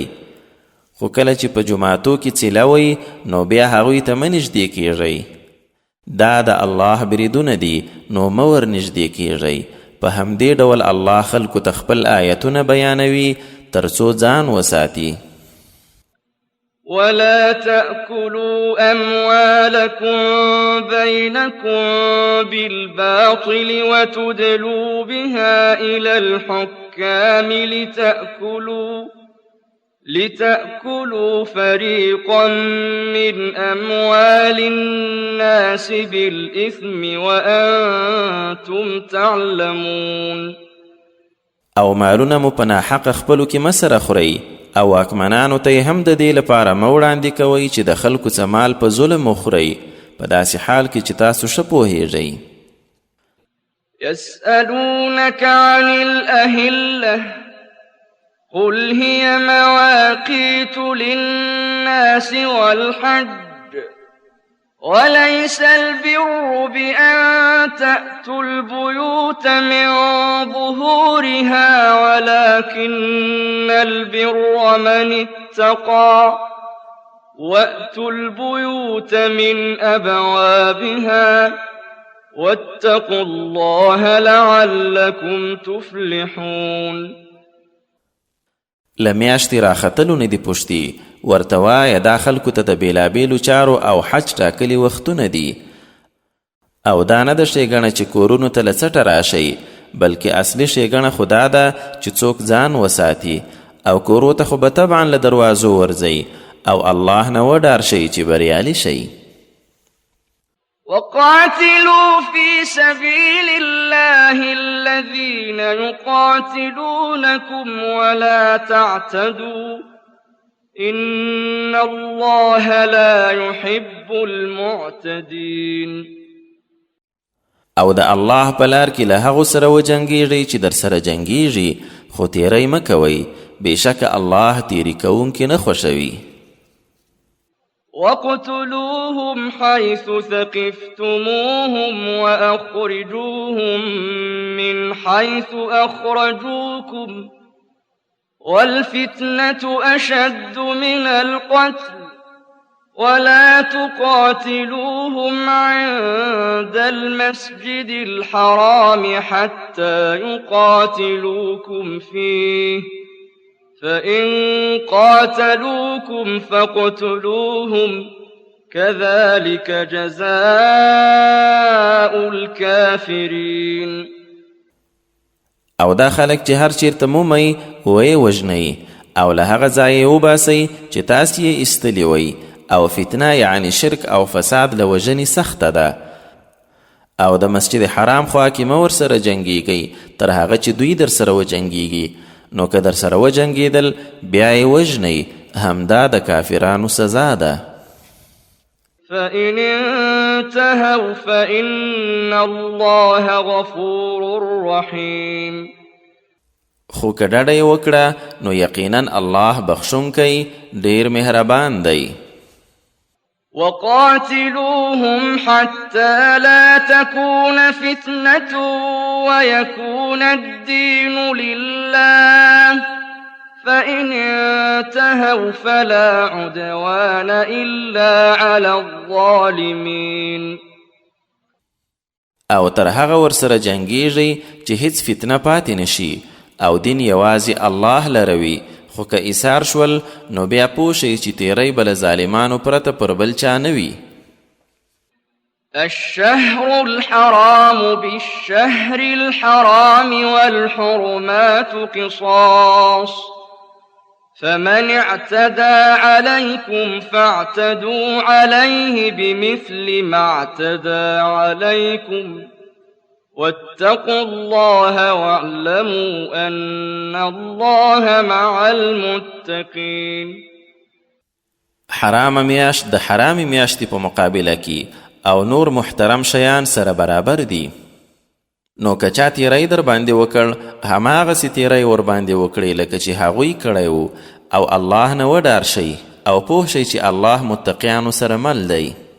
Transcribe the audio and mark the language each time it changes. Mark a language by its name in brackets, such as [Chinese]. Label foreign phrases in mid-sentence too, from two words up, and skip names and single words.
[Pashto] خو کله چې په جماعتو کې څیلوئ نو بیا هغوی ته مه نږدې کیږئ. دا د الله بریدونه دي نو مه ور نږدې کیږئ. په همدې ډول الله خلکو ته خپل آیتونه بیانوي تر څو ځان وساتي. [Arabic] ولا تأكلوا أموالكم بينكم بالباطل وتدلوا بها إلى الحكام لتأكلوا فريقا من أموال الناس بالإثم وأنتم تعلمون. [Pashto] او مالونه مو په ناحقه خپلو کې مه سره خورئ او واکمنانو ته یې هم د دې لپاره مه وړاندې کوئ چې د خلکو څه مال په ظلم وخورئ په داسې حال کې چې تاسو ښه پوهیږئ. [Arabic] يسألونك عن الأهلة قل هي مواقيت للناس والحج وليس البر بأن تأتوا البيوت من ظهورها ولكن البر من اتقى وأتوا البيوت من أبوابها واتقوا الله لعلكم تفلحون. [Pashto] لمیاشتې راختلو نه دي پوښتي ورته وایه دا خلکو ته د بېلابېلو چارو او حج ټاکلي وختونه دي او دا نه د ښېګڼه چې کورونو ته له څټه راشئ بلکې اصلي ښېګڼه خو دا ده چې څوک ځان وساتي او کورو ته خو به طبعا له دروازو ورځئ او الله نه وډار شئ چې بریالي شئ. [Arabic] وقاتلوا في سبيل الله الذين يقاتلونكم ولا تعتدوا إن الله لا يحب المعتدين. [Pashto] او د الله په لار کې له هغو سره وجنګیږئ چې در سره جنګیږي، خو تیری مه کوئ، بېشکه الله تیری کوونکي نه خوښوي. [Arabic] وَاقْتُلُوهُمْ حَيْثُ ثَقِفْتُمُوهُمْ وَأَخْرِجُوهُمْ مِنْ حَيْثُ أَخْرَجُوكُمْ وَالْفِتْنَةُ أَشَدُّ مِنَ الْقَتْلِ وَلَا تُقَاتِلُوهُمْ عِندَ الْمَسْجِدِ الْحَرَامِ حَتَّى يُقَاتِلُوكُمْ فِيهِ فَإِن قَاتَلُوكُمْ فَاقْتُلُوهُمْ كَذَلِكَ جَزَاءُ الْكَافِرِينَ. [Pashto] او دا خلک چې هر چیرته مومئ ویې وژنئ او له هغه ځایه وباسئ چې تاسې یې ایستلي وئ، او فتنه یعنی شرک او فساد له وژنې سخته ده. او د مسجد حرام خوا کې مه ورسره جنګیږئ تر هغه چې دوی در سره وجنګیږي، نو که در سره وجنګېدل بیا یې وژنئ، همدا د کافرانو سزا ده. [Arabic] فَإِنِ انتهوا فَإِنَّ اللَّهَ غَفُورٌ رَحِيمٌ. [Pashto] خو که ډډه یې وکړه نو یقینا الله بخښونکی ډیر مهربان دی. [Arabic] وَقَاتِلُوهُمْ حَتَّى لَا تَكُونَ فِتْنَةٌ وَيَكُونَ الدِّينُ لِلَّهِ فَإِنِ انتهوا فَلَا عُدْوَانَ إِلَّا عَلَى الظَّالِمِينَ. [Pashto] او تر هغه ورسره جنګیږئ چې هیڅ فتنه پاتې نشي او دین یوازې الله لروي، خو که ایثار شول نو بیا پوه شئ چې تیری به له ظالمانو پرته پر بل چا نه وي. [Arabic] الشهر الحرام بالشهر الحرام والحرمات قصاص فمن اعتدى عليكم فاعتدوا عليه بمثل ما اعتدى عليكم واتقوا الله واعلموا أن الله مع المتقين. [Pashto] حرام میاشت د حرامي میاشتې په مقابله کې او نور محترم شیان سره برابر دي، نو که چا تیری در باندې وکړ هماغسې تیری ور باندې وکړئ لکه چې هغوی کړی وو، او الله نه وډار شئ او پوه شئ چې الله متقیانو سره مل دی.